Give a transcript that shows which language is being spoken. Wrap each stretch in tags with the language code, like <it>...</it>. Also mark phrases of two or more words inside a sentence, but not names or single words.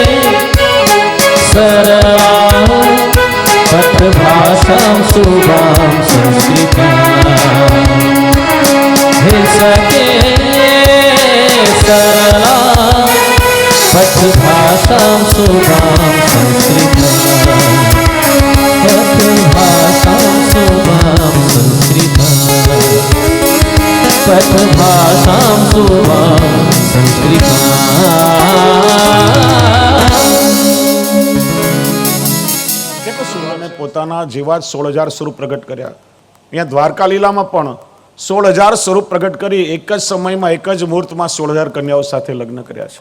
<sa>सरला पठ भाषां शुभां संस्कृता हे सखे सरला पठ भाषां शुभां संस्कृता पठ भाषां शुभां संस्कृता पठ भाषां शुभां संस्कृता</sa> <gu>સુરાને પોતાના જેવા જ 16,000 સ્વરૂપ પ્રગટ કર્યા. અહીંયા દ્વારકા લીલામાં પણ 16,000 સ્વરૂપ પ્રગટ કરી એક જ સમયમાં એક જ મુહૂર્તમાં 16,000 કન્યાઓ સાથે લગ્ન કર્યા છે.</gu>